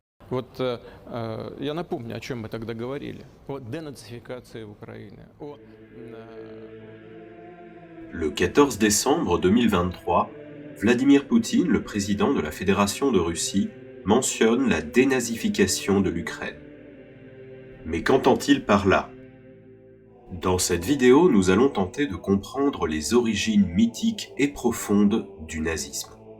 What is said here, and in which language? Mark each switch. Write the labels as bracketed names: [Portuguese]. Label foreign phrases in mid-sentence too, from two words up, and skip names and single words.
[Russian] Я напомню, о чем мы тогда говорили. О денацификации Украины, [French] Le 14 décembre 2023, Vladimir Poutine, le président de la Fédération de Russie, mentionne la dénazification de l'Ukraine. Mais qu'entend-il par là ? Dans cette vidéo, nous allons tenter de comprendre les origines mythiques et profondes du nazisme.